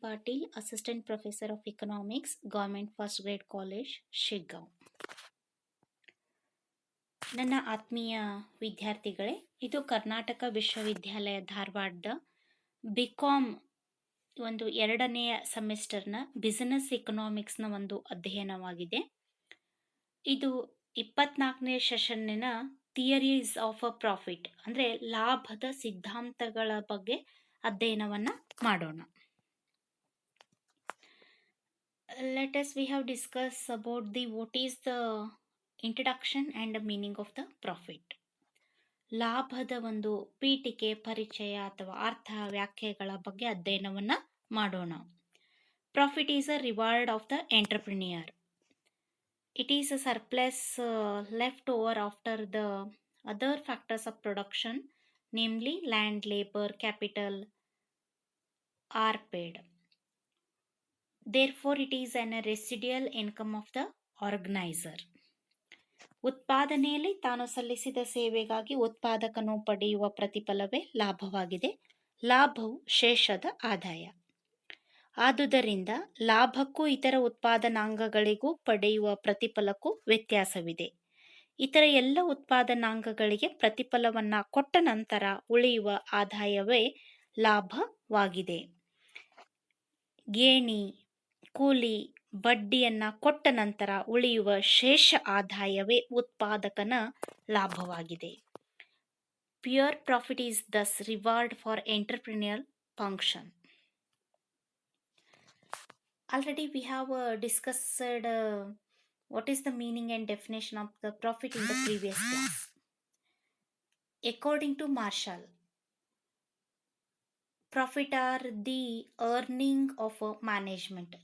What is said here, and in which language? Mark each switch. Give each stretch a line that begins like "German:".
English: Patil, Assistant Professor of Economics, Government First Grade College, Shiggaon.
Kannada: ನನ್ನ ಆತ್ಮೀಯ ವಿದ್ಯಾರ್ಥಿಗಳೇ, ಇದು ಕರ್ನಾಟಕ ವಿಶ್ವವಿದ್ಯಾಲಯ ಧಾರವಾಡದ ಬಿಕಾಮ್ ಒಂದು ಎರಡನೆಯ ಸೆಮಿಸ್ಟರ್ನ ಬಿಸಿನೆಸ್ ಎಕನಾಮಿಕ್ಸ್ನ ಒಂದು ಅಧ್ಯಯನವಾಗಿದೆ. ಇದು 24ನೇ ಸೆಷನ್ನಿನ ಥಿಯರೀಸ್ ಆಫ್ ಅ ಪ್ರಾಫಿಟ್ ಅಂದರೆ ಲಾಭದ ಸಿದ್ಧಾಂತಗಳ ಬಗ್ಗೆ ಅಧ್ಯಯನವನ್ನು ಮಾಡೋಣ.
English: Let us we have discussed about the what is the introduction and the meaning of the profit.
Kannada: ಲಾಭದ ಒಂದು ಪೀಠಿಕೆ, ಪರಿಚಯ ಅಥವಾ ಅರ್ಥ, ವ್ಯಾಖ್ಯೆಗಳ ಬಗ್ಗೆ ಅಧ್ಯಯನವನ್ನು ಮಾಡೋಣ.
English: Profit is a reward of the entrepreneur. It is a surplus left over after the other factors of production, namely land, labor, capital, are paid. Therefore, it is an residual income of the organizer.
Kannada: ಉತ್ಪಾದನೆಯಲ್ಲಿ ತಾನು ಸಲ್ಲಿಸಿದ ಸೇವೆಗಾಗಿ ಉತ್ಪಾದಕನು ಪಡೆಯುವ ಪ್ರತಿಫಲವೇ ಲಾಭವಾಗಿದೆ. ಲಾಭವು ಶೇಷದ ಆದಾಯ. ಆದುದರಿಂದ ಲಾಭಕ್ಕೂ ಇತರ ಉತ್ಪಾದನಾಂಗಗಳಿಗೂ ಪಡೆಯುವ ಪ್ರತಿಫಲಕ್ಕೂ ವ್ಯತ್ಯಾಸವಿದೆ. ಇತರ ಎಲ್ಲ ಉತ್ಪಾದನಾಂಗಗಳಿಗೆ ಪ್ರತಿಫಲವನ್ನು ಕೊಟ್ಟ ನಂತರ ಉಳಿಯುವ ಆದಾಯವೇ ಲಾಭವಾಗಿದೆ. ಗೇಣಿ, ಕೂಲಿ, ಬಡ್ಡಿಯನ್ನು ಕೊಟ್ಟ ನಂತರ ಉಳಿಯುವ ಶೇಷ ಆದಾಯವೇ ಉತ್ಪಾದಕನ ಲಾಭವಾಗಿದೆ.
English: Pure profit is thus reward for entrepreneur function. Already we have discussed what is the meaning and definition of the profit in the previous class. According to Marshall, profit are the earning of management.